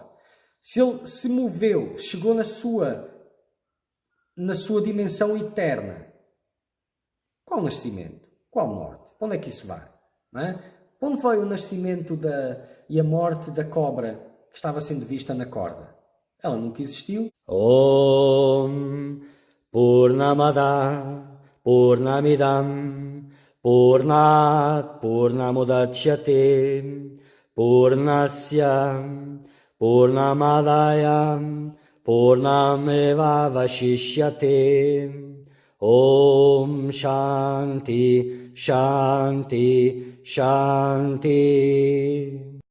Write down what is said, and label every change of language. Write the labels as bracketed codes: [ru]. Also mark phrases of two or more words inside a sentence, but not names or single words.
[pt] Se ele se moveu, chegou na sua dimensão eterna, qual nascimento? Qual morte? Para onde é que isso vai? Não é? Para onde foi o nascimento e a morte da cobra que estava sendo vista na corda? Ela nunca existiu. [sa] Om Purnamada Purnamidam Purnat Purnamudachyate Purnasya Purnamadaya Purnameva Vashishyate Om Shanti Shanti Shanti